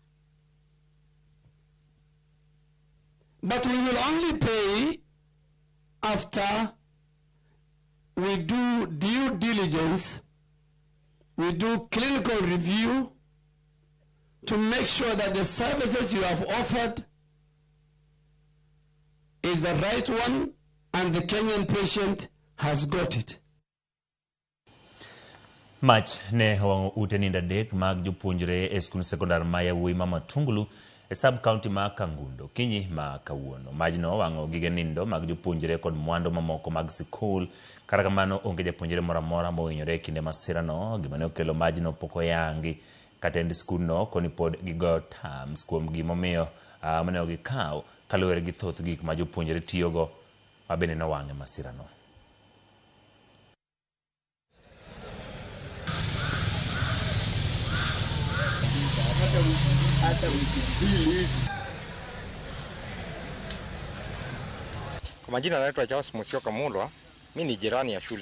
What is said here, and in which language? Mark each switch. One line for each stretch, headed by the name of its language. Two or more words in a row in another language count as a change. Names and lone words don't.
English: But we will only pay after we do due diligence, we do clinical review to make sure that the services you have offered is the right one and the Kenyan patient has got it.
Luo (Kenya and Tanzania): Mach ne wango ute ninda dek mag jopuonjre e skul sekondar ma yawuoyi ma Matungulu e sub-county ma Kangundo kinyi ma kawuono. Majno wango gige nindo mag jopuonjre kod mwandu mamoko mag sikul. Kata kamano onge japuonjre mora mora mohinyore kinde masira no. Gima ne okelo majno pok oyangi. Katend skul no koni pod gigo terms kuom gimomiyo mane ogikaw kaluwore gi thoth gik ma jopuonjre tiyogo mabende no wange masira no.
Swahili: Kwa majina naitwa Charles Musyoka Mulwa, mimi ni jirani ya shule.